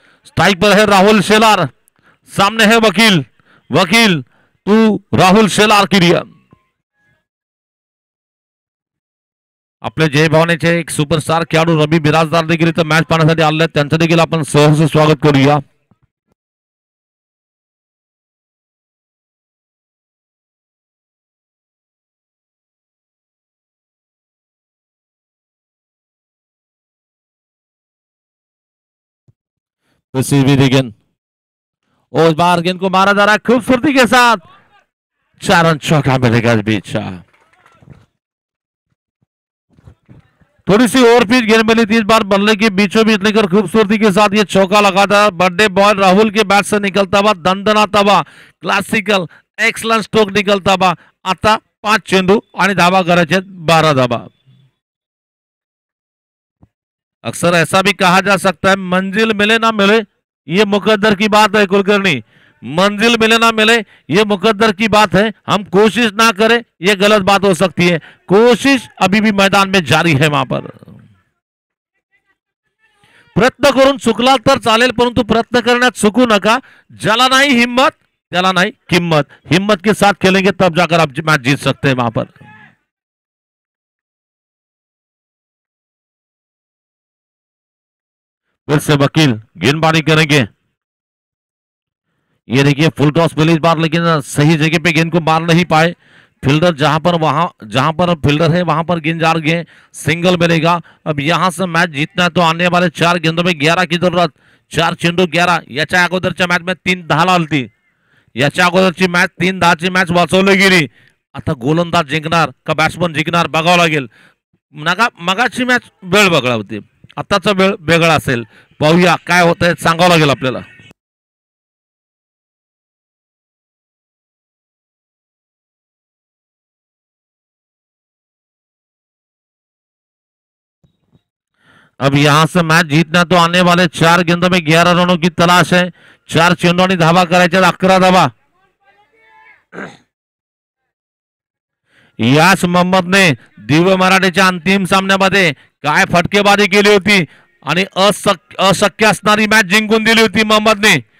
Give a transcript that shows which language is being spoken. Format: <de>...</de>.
<hi>Strike पर है राहुल शेलार, सामने है वकील। वकील तू राहुल शेलार की रिया।</hi> <mr>आपले जय भावनेचे एक सुपरस्टार खेळाडू रवी बिराजदार देखील इथं मॅच पाहण्यासाठी आले आहेत, त्यांचं देखील आपण सहर्ष स्वागत करूया।</mr> <hi>गेंद और इस बार गेंद को मारा जा रहा है खूबसूरती के साथ। 4 रन चौका मिलेगा इस बीच। थोड़ी सी ओवर पिच गेंद मिली थी, इस बार बल्ले के बीचों बीच लेकर खूबसूरती के साथ ये चौका लगा था। बर्थडे बॉय राहुल के बैट से निकलता हुआ, दणदणाता हुआ, क्लासिकल एक्सलंट स्ट्रोक निकलता हुआ।</hi> <mr>आता 5 चेंडू आणि धावा करायचे 12 धावा।</mr> <hi>अक्सर ऐसा भी कहा जा सकता है, मंजिल मिले ना मिले ये मुकद्दर की बात है कुलकर्णी, मंजिल मिले ना मिले ये मुकद्दर की बात है, हम कोशिश ना करें ये गलत बात हो सकती है। कोशिश अभी भी मैदान में जारी है।</hi> <mr>वहां पर प्रयत्न करून चुकला तर चालेल, परंतु प्रयत्न करण्यात चुकू नका। ज्याला नाही हिम्मत त्याला नाही किंमत।</mr> <hi>हिम्मत के साथ खेलेंगे तब जाकर आप मैच जीत सकते हैं। वहां पर फिर से वकील गेंदबाजी करेंगे। ये देखिए फुल टॉस मिली इस बार, लेकिन सही जगह पे गेंद को मार नहीं पाए फील्डर। जहां पर फील्डर है वहां पर गेंद जा गए, सिंगल मिलेगा। अब यहां से मैच जीतना है तो आने वाले 4 गेंदों में 11 की जरूरत।</hi> <mr>4 चेंडू 11। याच्या अगोदरच्या मॅच में 3 10 आलती। याच्या अगोदरची मॅच 3 10ची मॅच वाचवली गेली। आता गोलंदाज जिंकणार का बॅट्समन जिंकणार बघावं लागेल। मगाची मॅच वेळ वेगळा होती, आताचा वेळ वेगळा असेल। पाहूया काय होतंय, सांगावं लागेल आपल्याला।</mr> <hi>अब यहां से मैच जीतना तो आने वाले 4 गेंदों में 11 रनों की तलाश है।</hi> <mr>4 चेंडूंनी धावा करायच्या, 11 धावा। याच मोहम्मदने दिव्य मराठीच्या अंतिम सामन्यामध्ये काय फटकेबाजी केली होती आणि अशक्य असणारी मॅच जिंकून दिली होती मोहम्मदने।</mr>